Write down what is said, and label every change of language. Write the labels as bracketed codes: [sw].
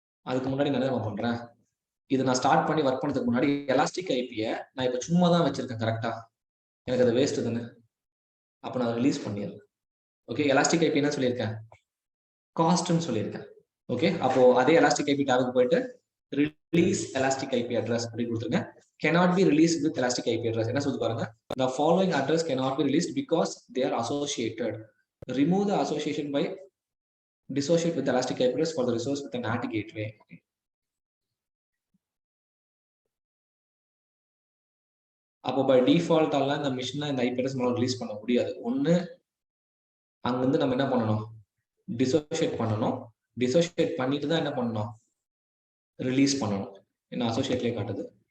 [ta] அதுக்கு முன்னாடி நான் என்ன பண்றேன், இது நான் ஸ்டார்ட் பண்ணி ஒர்க் பண்ணதுக்கு முன்னாடி எலாஸ்டிக் ஐபியை நான் இப்போ சும்மா தான் வச்சிருக்கேன், கரெக்டா? எனக்கு அது வேஸ்ட் தானே, அப்போ நான் ரிலீஸ் பண்ணிடுறேன். ஓகே, எலாஸ்டிக் ஐபி என்ன சொல்லியிருக்கேன், காஸ்ட்னு சொல்லியிருக்கேன். ஓகே, அப்போ அதே எலாஸ்டிக் ஐபி டேபுக்கு போயிட்டு ரிலீஸ் எலாஸ்டிக் ஐபி அட்ரஸ் அப்படின்னு கொடுத்துருங்க. [en] cannot be released with elastic IP address. [ta] என்ன சொல்லுது பாருங்க, [en] the following address cannot be released because they are associated. Remove the association by dissociate with elastic IP address for the resource with a NAT gateway. [ta] அப்போ by default எல்லாம் இந்த மிஷினை இந்த IP address மூலம் release பண்ண முடியாது. ஒன்று அங்கிருந்து நம்ம என்ன பண்ணணும், டிசோசியேட் பண்ணணும். டிசோசியேட் பண்ணிட்டு தான் என்ன பண்ணணும், ரிலீஸ் பண்ணணும். என்ன அசோசியேட்லேயே காட்டுது.